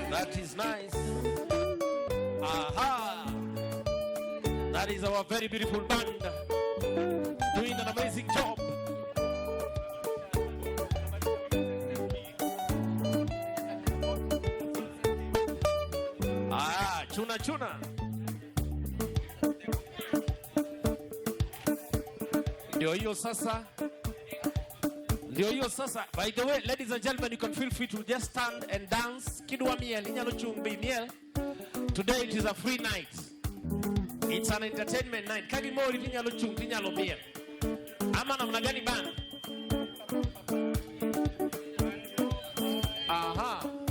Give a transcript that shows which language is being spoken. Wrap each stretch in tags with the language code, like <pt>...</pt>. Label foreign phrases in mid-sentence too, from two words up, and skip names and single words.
<en>That is nice. Aha. That is our very beautiful band doing an amazing job.</en> <sw>Chuna chuna. Ndio hiyo sasa.</sw> <en>By the way, ladies and gentlemen, you can feel free to just stand and dance.</en> <luo>Kidwa miel, inyalo chumbi miel.</luo> <en>Today it is a free night. It's an entertainment night.</en> <luo>Kagi mori inyalo chumbi inyalo miel.</luo> <sw>Ama namna gani band? Aha.</sw>